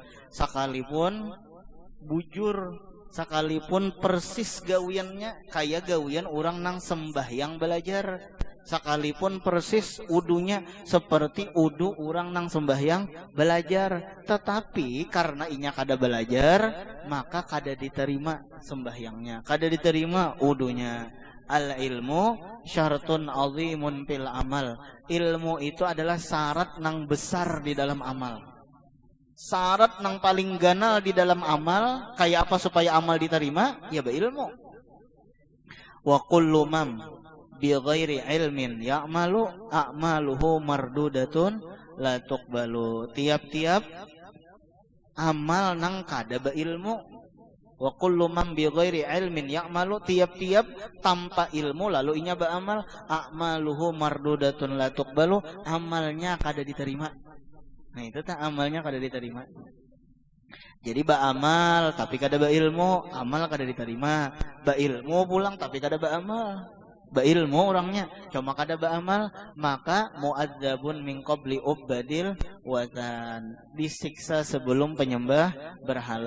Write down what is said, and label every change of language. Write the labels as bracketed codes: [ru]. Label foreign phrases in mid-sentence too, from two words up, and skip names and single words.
[bjn] Sekalipun bujur, sekalipun persis gawiannya kayak gawian orang nang sembahyang belajar, sekalipun persis udunya seperti udu orang nang sembahyang belajar, tetapi karena inya kada belajar maka kada diterima sembahyangnya, kada diterima udunya. [ar] العلم شرط عظيم في العمل. [bjn] Ilmu itu adalah syarat nang besar di dalam amal. Syarat nang paling ganal di dalam amal, kayak apa supaya amal diterima? Ya berilmu. [ar] وكل من بغير علم يعمل أعماله مردودة لا تقبل. [bjn] Tiap-tiap amal nang kada beilmu. [ar] وكل من بغير علم يعمل, [bjn] tiap-tiap tanpa ilmu lalu inya beramal, [ar] أعماله مردودة لا تقبل, [bjn] amalnya kada diterima. Nah itu tak amalnya kada diterima. Jadi beramal tapi kada berilmu, amal kada diterima. Berilmu pulang tapi kada beramal. Berilmu orangnya cuma kada beramal, maka [ar] معذب من قبل عباد الوثن, [bjn] disiksa sebelum penyembah berhala.